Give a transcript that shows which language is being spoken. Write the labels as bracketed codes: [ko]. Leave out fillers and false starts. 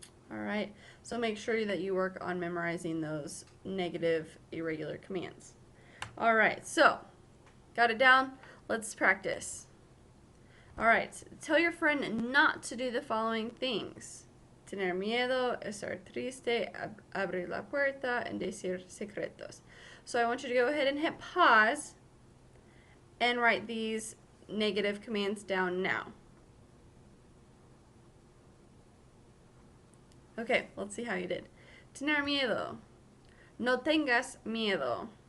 [en] All right, so make sure that you work on memorizing those negative irregular commands. All right, so got it down? Let's practice. All right, tell your friend not to do the following things. [es] Tener miedo, estar triste, abrir la puerta, and decir secretos. [en] So I want you to go ahead and hit pause and write these negative commands down now. Okay, let's see how you did. [es] Tener miedo. No tengas miedo.